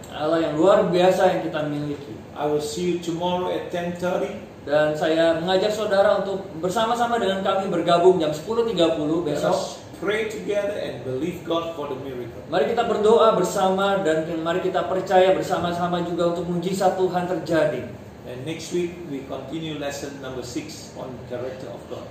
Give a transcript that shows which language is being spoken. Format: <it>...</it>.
<id>Allah yang luar biasa yang kita miliki.</id> <en>I will see you tomorrow at 10:30.</en> <id>Dan saya mengajak saudara untuk bersama-sama dengan kami bergabung jam 10.30</id> <en>Let</en> <id>besok.</id> <en>us pray together and believe God for the miracle.</en> <id>Mari kita berdoa bersama dan mari kita percaya bersama-sama juga untuk mujizat Tuhan terjadi.</id> <en>And next week we continue lesson number 6 on character of God.</en>